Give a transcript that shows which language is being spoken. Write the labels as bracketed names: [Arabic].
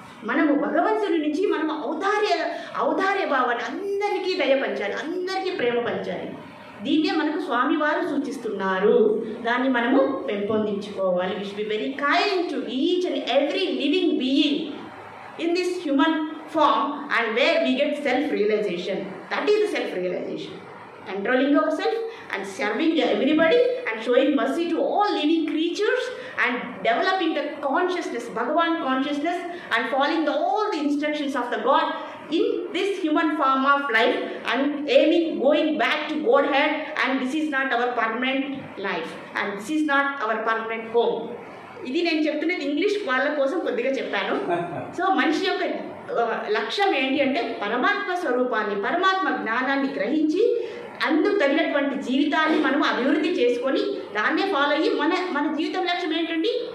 [Telugu] మనము భగవంతుడి నుంచి మనం ఔదార్య భావాన్ని అందరికీ దయ పంచాలి, అందరికీ ప్రేమ పంచాలి. దీన్నే మనకు స్వామివారు సూచిస్తున్నారు. దాన్ని మనము పెంపొందించుకోవాలి. [English] We should be very kind to each and every living being in this human form and where we get self realization. That is the self realization. Controlling ourselves and serving everybody and showing mercy to all living creatures and developing the consciousness, Bhagavan consciousness, and following all the instructions of the God in this human form of life and aiming, going back to Godhead, and this is not our permanent life and this is not our permanent home. [Telugu] ఇది నేను చెప్తున్నది English వాళ్ళ కోసం కొద్దిగా చెప్పాను. So మనిషి యొక్క లక్ష్యం ఏంటి అంటే పరమాత్మ స్వరూపాన్ని, పరమాత్మ జ్ఞానాన్ని గ్రహించి అందుకు తగినటువంటి జీవితాన్ని మనం అభివృద్ధి చేసుకొని దాన్నే ఫాలో అయ్యి మన జీవితం లక్ష్యం ఏంటండి?